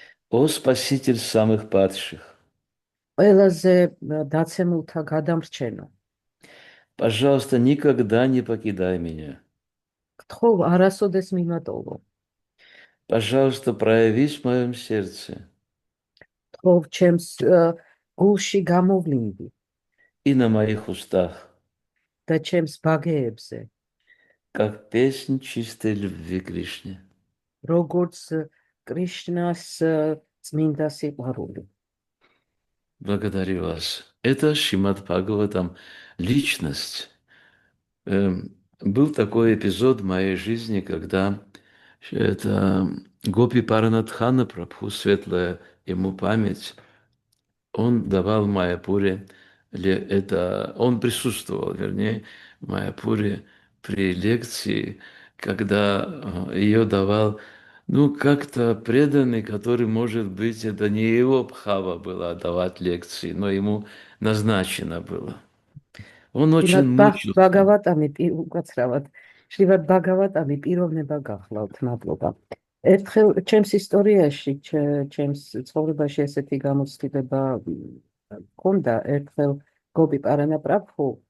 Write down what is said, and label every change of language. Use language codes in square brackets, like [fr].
[ru] О Спаситель самых падших, [ka] ყველაზე დაცემულთა გადამრჩენო [ru] пожалуйста, никогда не покидай меня. [ka] გთხოვ არასოდეს მიმატოვო [ru] Пожалуйста, проявись в моем сердце [ka] გთხოვ ჩემს გულში გამოვლინდი [ru] и на моих устах, [ka] და ჩემს ბაგეებზე [ru] как песнь чистой любви Кришне. [ka] როგორც კრიშნას წმინდა სიყვარული. [ru] Благодарю вас. Это Шримад Бхагаватам, личность. Был такой эпизод в моей жизни, когда это Гопи Паранатхана Прабху, светлая ему память, он давал в Майяпуре, он присутствовал, вернее, в Майяпуре при лекции, когда ее давал, ну, как-то преданный, который, может быть, это не его бхава было давать лекции, но ему назначено было. Он очень мучился. [ka] ბაგავატამი უკაცრავად შრივად ბაგავატამი პიროვნება გახლავთ მადლობა ერთხელ ჩემს ისტორიაში ჩემს ცხოვრებაში ესეთი გამოცდილება მქონდა ერთხელ გოპი პარანა პრაბჰუ